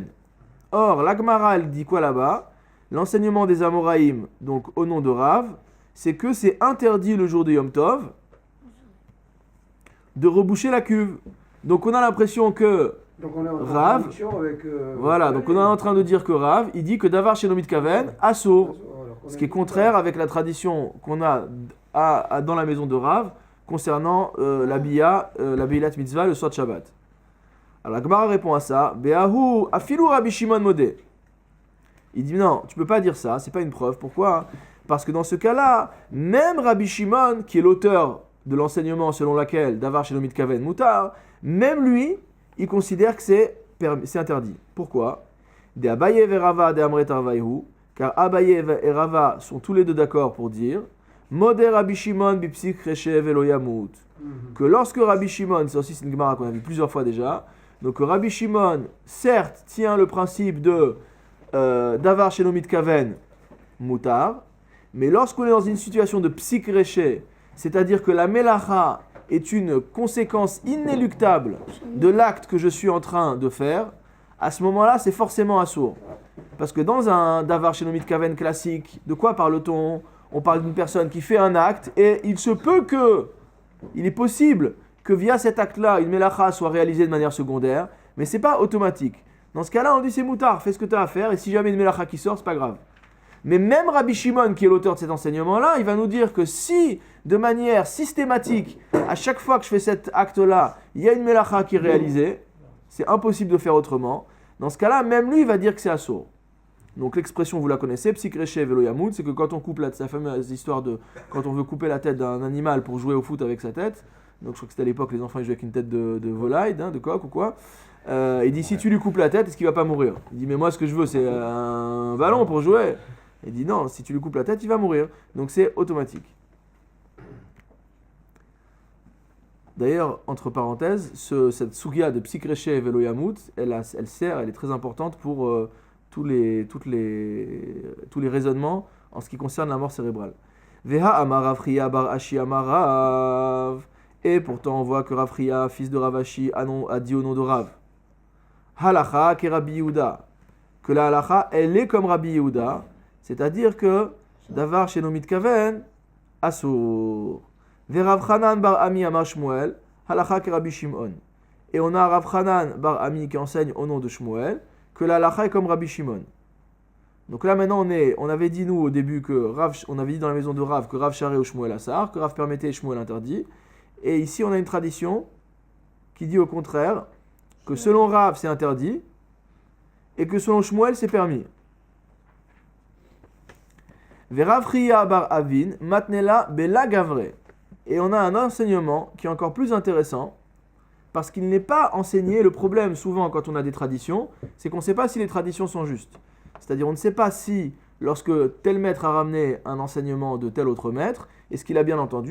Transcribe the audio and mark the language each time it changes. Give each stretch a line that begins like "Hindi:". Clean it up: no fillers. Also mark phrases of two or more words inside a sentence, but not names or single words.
French: Or, la Gemara, elle dit quoi là-bas? L'enseignement des Amoraïm, donc au nom de Rav, c'est que c'est interdit le jour de Yom Tov de reboucher la cuve. Donc on a l'impression que Rav, voilà, donc on est en train de dire que Rav, il dit que
Hebrew: דבר שאינו מתכוון אסור,
French: ce qui est contraire avec la tradition qu'on a dans la maison de Rav concernant la
Hebrew: בעילת מצוה,
French: le soir de Shabbat. Alors la Gemara répond à ça,
Aramaic: בההיא אפילו רבי שמעון מודה.
French: Il dit non, tu peux pas dire ça, c'est pas une preuve. Pourquoi? Parce que dans ce cas-là, même Rabbi Shimon, qui est l'auteur de l'enseignement selon lequel
Hebrew: דבר שלא מתכוון מותר,
French: même lui, il considère que c'est interdit. Pourquoi? De Abaye et Rava
Aramaic: דאמרי תרווייהו,
French: car Abaye et Rava sont tous les deux d'accord pour dire
Aramaic: מודה רבי שמעון בפסיק רישיה ולא ימות.
French: Que lorsque Rabbi Shimon, c'est aussi une Gemara qu'on a vu plusieurs fois déjà, donc Rabbi Shimon, certes, tient le principe de
Hebrew: דבר שלא מתכוון מותר,
French: mais lorsqu'on est dans une situation de
Aramaic: פסיק רישיה,
French: c'est-à-dire que la melacha est une conséquence inéluctable de l'acte que je suis en train de faire, à ce moment-là, c'est forcément assourd. Parce que dans un
Hebrew: דבר שלא מתכוון
French: classique, de quoi parle-t-on? On parle d'une personne qui fait un acte et il est possible que via cet acte-là, une melacha soit réalisée de manière secondaire, mais c'est pas automatique. Dans ce cas-là, on dit c'est moutard, fais ce que tu as à faire, et si jamais une melacha qui sort, c'est pas grave. Mais même Rabbi Shimon, qui est l'auteur de cet enseignement-là, il va nous dire que si, de manière systématique, à chaque fois que je fais cet acte-là, il y a une melacha qui est réalisée, c'est impossible de faire autrement. Dans ce cas-là, même lui, il va dire que c'est assourd. Donc l'expression, vous la connaissez,
Aramaic: פסיק רישיה ולא ימות,
French: c'est que quand on coupe la fameuse histoire de quand on veut couper la tête d'un animal pour jouer au foot avec sa tête, donc je crois que c'était à l'époque, les enfants ils jouaient avec une tête de volaille, de coq ou quoi, il dit si tu lui coupes la tête, est-ce qu'il va pas mourir? Il dit mais moi ce que je veux c'est un ballon pour jouer. Il dit non, si tu lui coupes la tête, il va mourir. Donc c'est automatique. D'ailleurs, entre parenthèses, cette sugia de
Aramaic: פסיק רישיה ולא ימות,
French: elle est très importante pour tous les raisonnements en ce qui concerne la mort cérébrale.
Aramaic: והא אמר רב חייא בר אשי אמר רב.
French: Et pourtant on voit que Rav Chiya, fils de Rav Ashi, a dit au nom de Rav
Hebrew: הלכה כרבי יהודה,
French: que la halacha elle est comme Rabbi Yehuda, c'est-à-dire que
Hebrew: דבר שלא מתכוון אסור.
Aramaic: ורב חנן בר אמי אמר שמואל הלכה כרבי שמעון.
French: Et on a Rav Hanan bar Ami qui enseigne au nom de Shmuel que la halacha est comme Rabbi Shimon. Donc là maintenant on avait dit nous au début que on avait dit dans la maison de Rav que Rav Charé ou Shmuel Assar, que Rav permettait et Shmuel interdit. Et ici on a une tradition qui dit au contraire que selon Rav c'est interdit et que selon Shmuel c'est permis.
Aramaic: ורב חייא בר אבין מתני לה בלא גברי.
French: Et on a un enseignement qui est encore plus intéressant parce qu'il n'est pas enseigné. Le problème souvent quand on a des traditions, c'est qu'on ne sait pas si les traditions sont justes. C'est-à-dire on ne sait pas si lorsque tel maître a ramené un enseignement de tel autre maître, est-ce qu'il a bien entendu.